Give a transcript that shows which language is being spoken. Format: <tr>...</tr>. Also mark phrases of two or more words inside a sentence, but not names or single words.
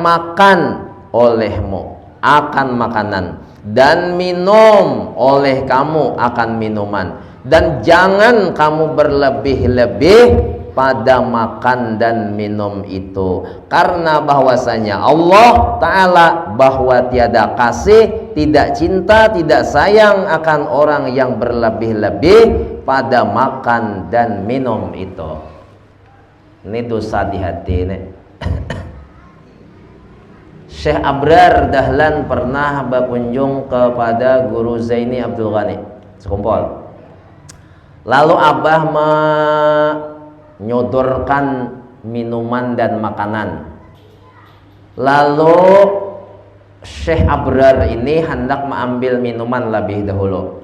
<id>makan olehmu akan makanan dan minum oleh kamu akan minuman, dan jangan kamu berlebih-lebih pada makan dan minum itu, karena bahwasanya Allah Ta'ala bahwa tiada kasih, tidak cinta, tidak sayang akan orang yang berlebih-lebih pada makan dan minum itu. Ini dosa di hati nih. Syekh Abrar Dahlan pernah berkunjung kepada Guru Zaini Abdul Ghani sekumpul. Lalu Abah menyodorkan minuman dan makanan. Lalu Syekh Abrar ini hendak mengambil minuman lebih dahulu.</id>